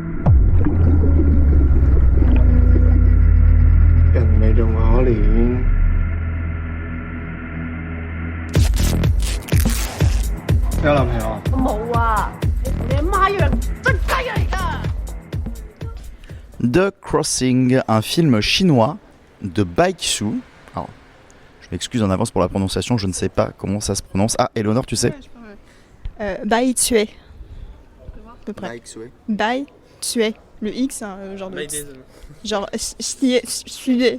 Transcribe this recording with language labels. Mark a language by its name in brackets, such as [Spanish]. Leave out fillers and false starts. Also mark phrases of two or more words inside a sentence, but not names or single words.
[Cantonese] 人哋仲可憐。你有男朋友啊？冇啊！你同你阿媽一樣真雞嚟㗎！ [French] The Crossing, un film chinois de Bai Qiu. Alors, je m'excuse en avance pour la prononciation, je ne sais pas comment ça se prononce. Ah, Eleonore, tu sais? Bai Tue. À peu près. Bai Qiu. Bai Tue. Le X, c'est un genre de... Genre, chier.